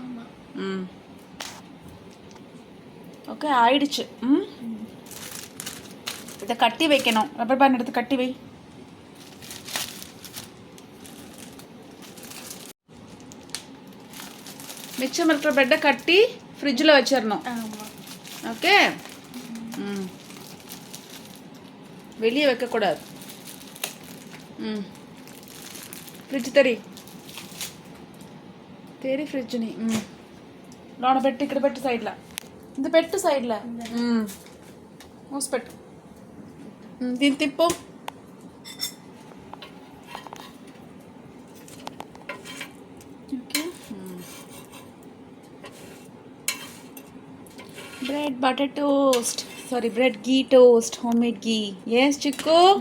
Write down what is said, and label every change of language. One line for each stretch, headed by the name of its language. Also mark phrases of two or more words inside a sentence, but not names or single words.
Tamil: ஓகே ஆயிடுச்சு இதை கட்டி வைக்கணும்
English: rubber band
Tamil: எடுத்து கட்டி வை மிச்சம் இருக்கிற ப்ரெட்டை கட்டி ஃப்ரிட்ஜில் வச்சிடணும் ஓகே வெளியே வைக்கக்கூடாது ఫ్రిడ్జ్
Telugu: తెరి ఫ్రిడ్జ్ ని లోన పెట్టి ఇక్కడ పెట్టు సైడ్ లా ఇంత పెట్టు సైడ్ లా మూసి పెట్టు దీన్ని తిప్పు
English: okay bread butter toast sorry bread ghee toast homemade ghee is chikku